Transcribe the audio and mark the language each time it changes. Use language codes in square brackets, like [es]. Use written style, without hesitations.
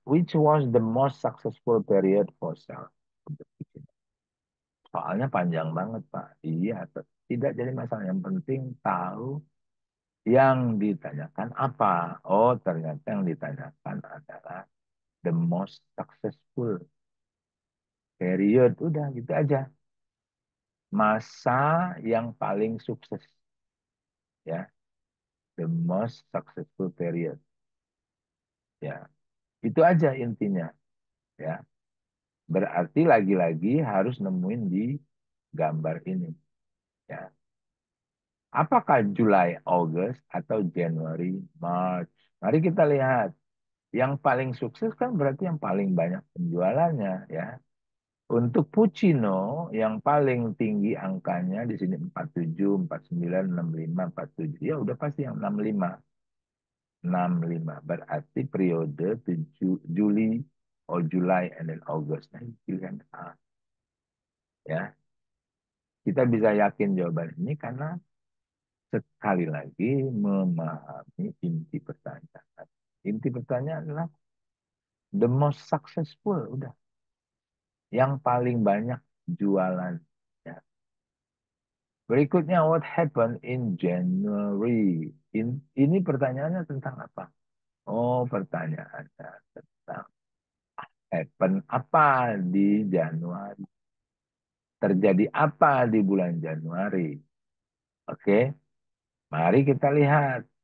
[en] Which was the most successful period for sale? [id] Soalnya panjang banget, Pak. Iya, tidak jadi masalah. Yang penting tahu yang ditanyakan apa. Oh, ternyata yang ditanyakan adalah [en] the most successful period. [id] Udah, gitu aja. Masa yang paling sukses. [en] Ya, the most successful period. [id] Ya, itu aja intinya. Ya, berarti lagi-lagi harus nemuin di gambar ini. Ya, apakah Juli, August, atau Januari, March? Mari kita lihat. Yang paling sukses kan berarti yang paling banyak penjualannya, ya. Untuk Puccino yang paling tinggi angkanya di sini 47, 49, 65, 47. Ya udah pasti yang 65. 65. Berarti periode 7 Juli, [en] or July and then August. [id] Nah, pilihan A. Ya. Kita bisa yakin jawaban ini karena sekali lagi memahami inti pertanyaan. Inti pertanyaan adalah [en] the most successful. [id] Udah. Yang paling banyak jualan. Ya. Berikutnya, [en] what happened in January? [id] Ini pertanyaannya tentang apa? Oh, pertanyaannya tentang happen apa di Januari? Terjadi apa di bulan Januari? Oke, mari kita lihat.